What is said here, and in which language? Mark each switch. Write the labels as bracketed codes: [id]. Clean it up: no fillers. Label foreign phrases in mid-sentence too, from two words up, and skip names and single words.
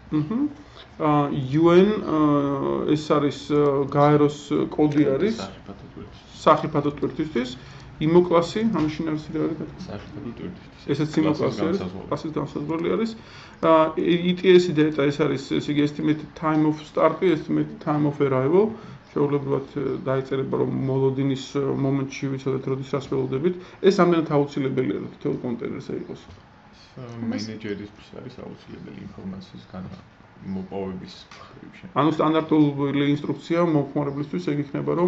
[ka] UN ეს არის გაეროს კოდი არის სახიფათო ტვირთისთვის. იმოკლასი, ამაში არის სახიფათო ტვირთისთვის. ესეც იმოკლასი არის, კლასის განსაზღვრელი არის. [en] ETS data [ka] ეს არის, ესე იგი [en] estimated time of start- [ka] ი, [en] estimated time of arrival. [ka] შეუძლებლად დაიწერება, რომ მოლოდინის მომენტში ვიცოდეთ, როდის რას ველოდებით. ეს ამდენად აუცილებელია, რომ თითოეულ კონტეინერზე იყოს. მენეჯერისთვის არის აუცილებელი ინფორმაციის მოპოვების ხრივში. ანუ სტანდარტული ინსტრუქცია მომხმარებლისთვის ეგ იქნება, რომ